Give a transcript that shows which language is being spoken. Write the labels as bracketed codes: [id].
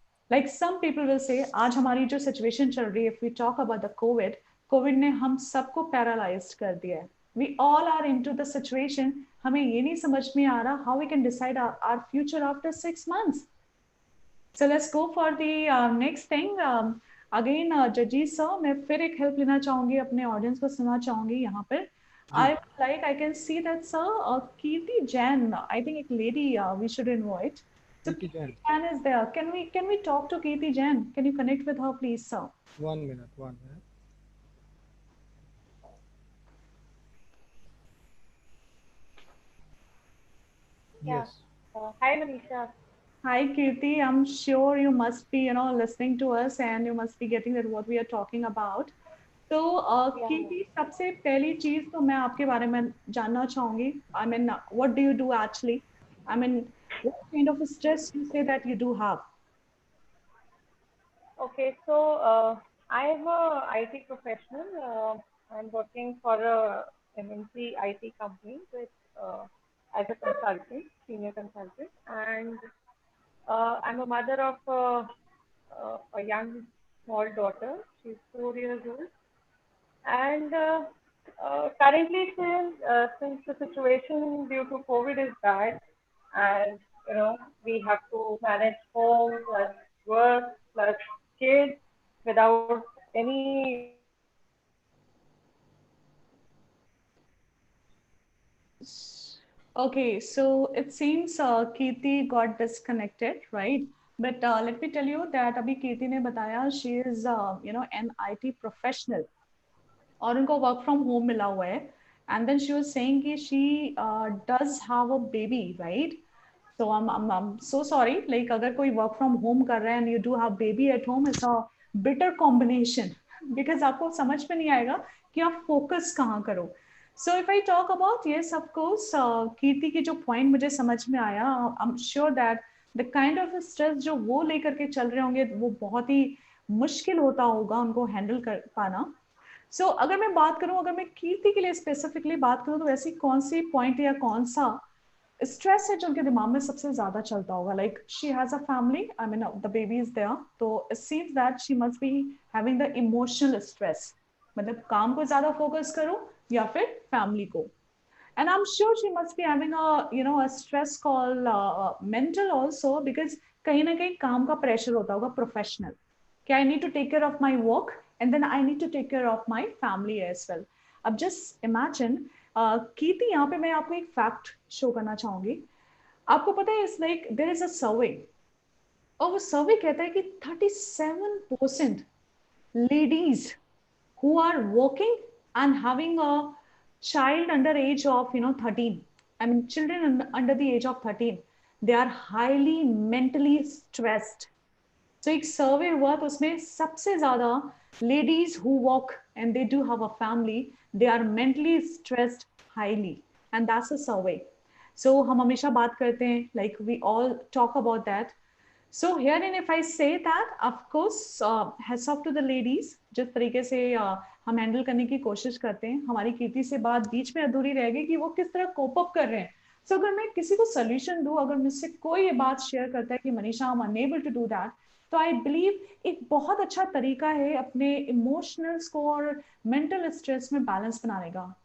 [en] like some people will say [hi] आज हमारी जो सिचुएशन चल रही है, [en] if we talk about the covid [hi] ने हम सबको पैरालाइज्ड कर दिया है. [en] We all are into the situation. [hi] हमें ये नहीं समझ में आ रहा [en] How we can decide our future after 6 months. So let's go for the next thing. [hi] Again जजीज sir, मैं फिर एक हेल्प लेना चाहूंगी, अपने ऑडियंस को सुनना चाहूंगी यहाँ पर. [en] I can see that sir, Kirti Jain, I think एक lady we should invite. So Kirti Jain is there. Can we talk to Kirti Jain? Can you connect with her, please, sir? 1 minute. Yeah. Yes. Hi, Manisha. Hi, Kirti. I'm sure you must be, listening to us and you must be getting that what we are talking about. [hi] तो कीर्ति, सबसे पहली चीज तो मैं आपके बारे में जानना चाहूंगी. [en] I mean, what do you do actually? I mean, what kind of stress you say that you do have? Okay, so I am a IT professional. I'm working for a MNC IT company with as a consultant, senior consultant, and I'm a mother of a young small daughter. She's 4 years old. And currently, since the situation due to COVID is bad, and we have to manage home plus work plus kids without any. Okay, so it seems Kirti got disconnected, right? But let me tell you that [hi] अभी Kirti ने बताया [en] she is an IT professional. [hi] और उनको work from home मिला हुआ है. [en] And then she was saying कि she does have a baby, right? So I am so sorry, like अगर कोई work from home कर रहा है and you do have baby at home, it's a bitter combination because [hi] आपको समझ में नहीं आएगा कि आप फोकस कहाँ करो. [en] So if I talk about, yes, of course, [hi] कीर्ति की जो point मुझे समझ में आया, [en] I'm sure that the kind of stress [hi] जो वो लेकर के चल रहे होंगे वो बहुत ही मुश्किल होता होगा उनको handle कर पाना. So अगर मैं बात करूं, अगर मैं कीर्ति के लिए स्पेसिफिकली बात करूं तो ऐसी कौन सी पॉइंट या कौन सा स्ट्रेस है जो उनके दिमाग में सबसे ज्यादा चलता होगा. [en] Like she has a family, I mean the baby is there, तो it seems that she must be having the emotional stress. [hi] मतलब काम को ज्यादा फोकस करो या फिर फैमिली को. [en] And I'm sure she must be having a stress called mental also, because [hi] कहीं ना कहीं काम का प्रेशर होता होगा [en] Professional कि I need to take care of my work and then I need to take care of my family as well. [hi] अब [en] just imagine, [hi] कीर्ति, यहाँ पे मैं आपको एक फैक्ट शो करना चाहूंगी. आपको पता है [en] it's like there is a survey, [hi] और वो सर्वे कहता है कि [en] 37% ladies who are working and having a child under age of 13, I mean children under the age of 13, they are highly mentally stressed. So [hi] एक सर्वे हुआ तो उसमें सबसे ज्यादा [en] ladies who work and they do have a family, they are mentally stressed highly, and that's a survey. So [hi] हम हमेशा बात करते हैं, [en] like we all talk about that. So herein if I say that, of course, hats off to the ladies, [hi] जिस तरीके से हम handle करने की कोशिश करते हैं. हमारी कीर्ति से बात बीच में अधूरी रह गई कि वो किस तरह कोप अप कर रहे हैं. So अगर मैं किसी को सोल्यूशन दूं, अगर मुझसे कोई ये बात शेयर करता है कि Manisha [en] I'm unable to do that, [hi] तो आई बिलीव एक बहुत अच्छा तरीका है अपने इमोशनल्स को और मेंटल स्ट्रेस में बैलेंस बनाने का.